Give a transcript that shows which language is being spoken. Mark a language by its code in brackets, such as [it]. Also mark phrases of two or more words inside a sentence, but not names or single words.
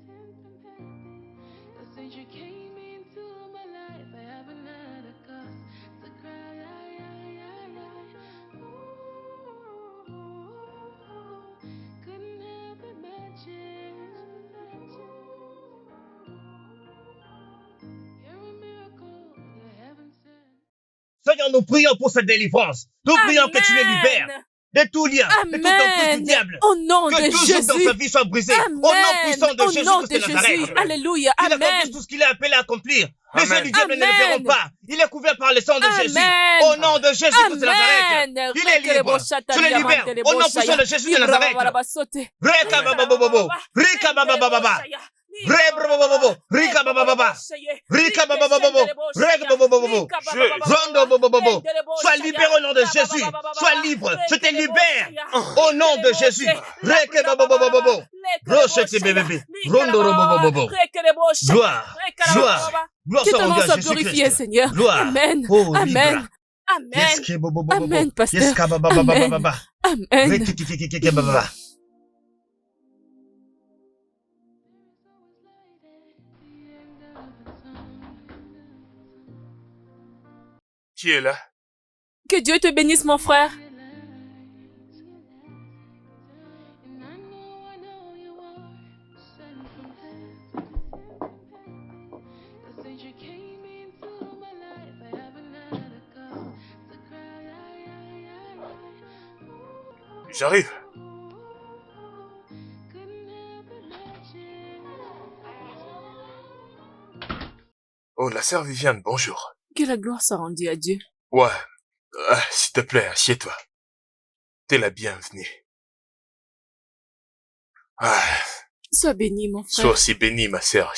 [en] Since you came into my life, I haven't had a cause to cry. Couldn't have imagined. You're a miracle, you're heaven sent. [fr] Seigneur, nous prions pour cette délivrance. Nous prions que tu les libères de tout lien, de toute emprise du diable. Au nom Que de tout joug dans Jésus. sa vie soit brisé. Amen. Au nom puissant de Au Jésus nom Christ de de Nazareth. Jésus. Alléluia. Il Amen. accomplisse tout ce qu'il est appelé à accomplir. Les yeux Amen. du diable ne le Amen. verront pas. Il est couvert par le sang de Jésus. Amen. Au nom de Jésus Christ de Nazareth. Amen. Il est libre. Je le libère. Au nom puissant de Jésus de Nazareth. Reka baba bobo. Rika baba baba. Rebrobobobo. Rika baba baba. Rika baba bobo. Reka baba bobo. Rondo bobo. Sois libéré au nom de Jésus. Sois libre. Je te libère. Au nom de Jésus. Reka baba bobo. Rochete bébé. Rondo bobo. Gloire. Gloire. Gloire Que soit ton nom rendue soit à Jésus glorifié, Christ. Seigneur. Gloire. Amen. Oh, Amen. libre. Amen. Yes, ke bobo bobo. Amen, pasteur. Yes, ka baba baba Amen. baba. Amen. Rekikikikiki baba. Qui est là? Que Dieu te bénisse, mon frère. [en] And I know you are sent from heaven. Since you came into my life, I haven't had a cause to cry. [fr] J'arrive. [en] Couldn't have imagined. [fr] Oh, la sœur Viviane, bonjour. Que la gloire soit rendue à Dieu. Ouais. S'il te plaît, assieds-toi. T'es la bienvenue. Sois béni, mon frère. Sois aussi bénie, ma sœur.